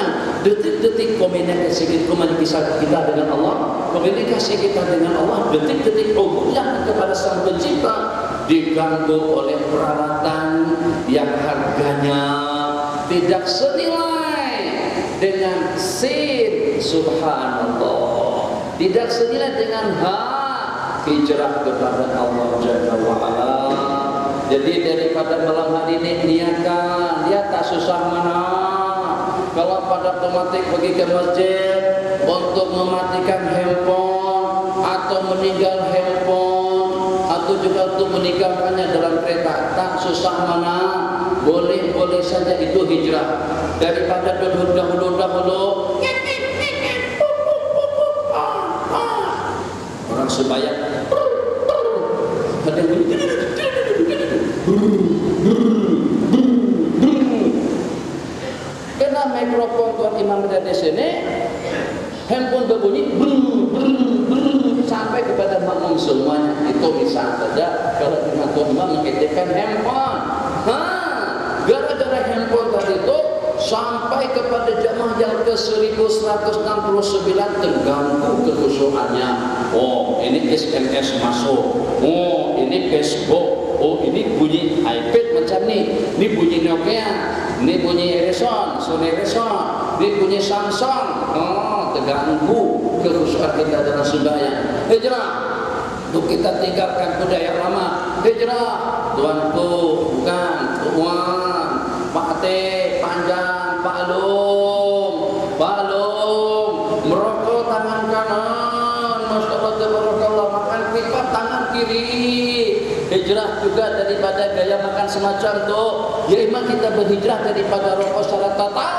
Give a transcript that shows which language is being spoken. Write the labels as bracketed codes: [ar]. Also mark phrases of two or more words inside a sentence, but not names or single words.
[ms] Detik-detik komunikasi kita dengan Allah, komunikasi kita dengan Allah, detik-detik ubudiyah kepada Sang Pencipta diganggu oleh peralatan yang harganya tidak senilai dengan sin, subhanallah, tidak senilai dengan hijrah kepada Allah [ar] Jalla wa Ala. [ms] Jadi daripada malam hari ini niatkan, dia tak susah mana. Kalau pada otomatis pergi ke masjid untuk mematikan handphone atau meninggal handphone atau juga untuk meninggalkannya dalam kereta, tak susah mana. Boleh saja itu hijrah. Daripada dahulu orang sembahyang ada yang kena mikrofon Tuan Imam ada di sini, handphone berbunyi sampai kepada semuanya. Itu bisa saja kalau dengan Tuhan mengetikan handphone. Gara-gara handphone tadi itu sampai kepada jamaah yang ke 1169 terganggu kekhusyuannya. Oh, ini SMS masuk. Oh, ini Facebook. Oh, ini bunyi iPad macam ni. Ini bunyi Nokia. Ini bunyi Ericsson, Sony Ericsson. Ini bunyi Samsung. Oh, terganggu kekhusyuan kita dalam sembahyang. Hijrah. Untuk kita tinggalkan budaya lama. Hijrah. Tuanku, bukan Tuan. Pak Teh, panjang, Pak Lum, merokok tangan kanan, [ar] Masya Allah, tabarakallah, [ms] makan pipa tangan kiri. Hijrah juga daripada gaya makan semacam itu. Ya memang kita berhijrah daripada rokok secara total.